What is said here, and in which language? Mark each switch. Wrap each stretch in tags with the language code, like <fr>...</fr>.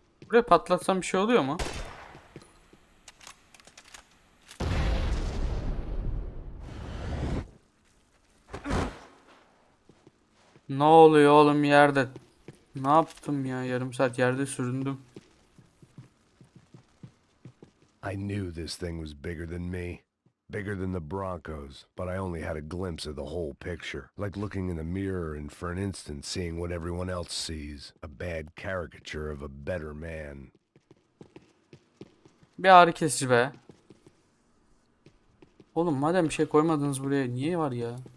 <tr>Buraya patlatsam bir şey oluyor mu? Ne oluyor oğlum yerde? Ne yaptım ya? Yarım saat yerde süründüm.</tr> <en>I knew this thing was bigger than me. Bigger than the Broncos, but I only had a glimpse of the whole picture. Like looking in the mirror and for an instant seeing what everyone else sees. A bad caricature of a better man.</en> <tr>Bir ağrı kesici be. Oğlum madem bir şey koymadınız buraya, niye var ya?</tr>